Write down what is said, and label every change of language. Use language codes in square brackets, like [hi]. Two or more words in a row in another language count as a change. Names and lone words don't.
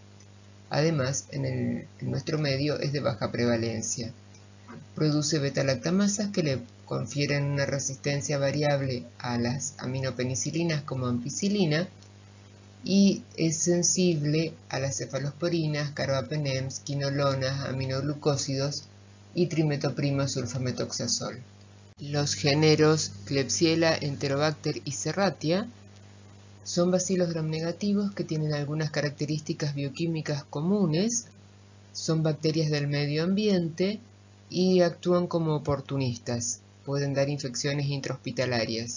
[es] Además, en nuestro medio es de baja prevalencia. Produce beta-lactamasas que le confieren una resistencia variable a las aminopenicilinas como ampicilina y es sensible a las cefalosporinas, carbapenems, quinolonas, aminoglucósidos y trimetoprima sulfametoxazol. Los géneros Klebsiella, Enterobacter y Serratia son bacilos gram negativos que tienen algunas características bioquímicas comunes, son bacterias del medio ambiente y actúan como oportunistas, pueden dar infecciones intrahospitalarias.